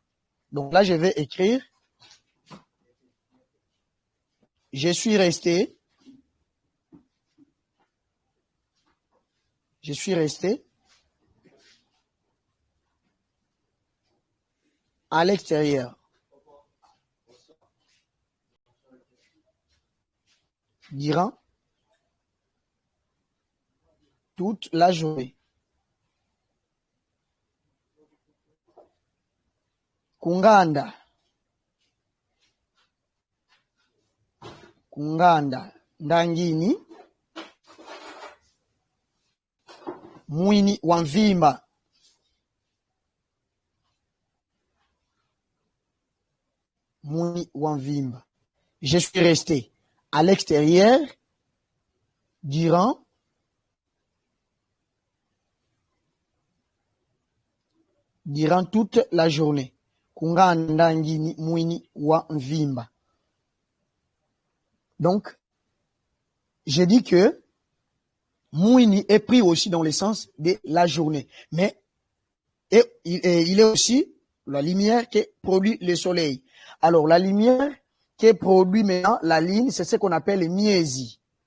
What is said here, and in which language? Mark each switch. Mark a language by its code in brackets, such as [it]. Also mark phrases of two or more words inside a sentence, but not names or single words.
[fr] Donc là, je vais écrire, je suis resté à l'extérieur durant toute la journée. [kg] Kunganda ndangini Mouini wanvimba. Mouini wanvimba. [fr] Je suis resté à l'extérieur durant toute la journée. [kg] Kunganda ngini Mouini wanvimba. [fr] Donc, j'ai dit que Mouini est pris aussi dans le sens de la journée. Mais il est aussi la lumière qui produit le soleil. Alors, la lumière qui produit maintenant la ligne, c'est ce qu'on appelle le miesi.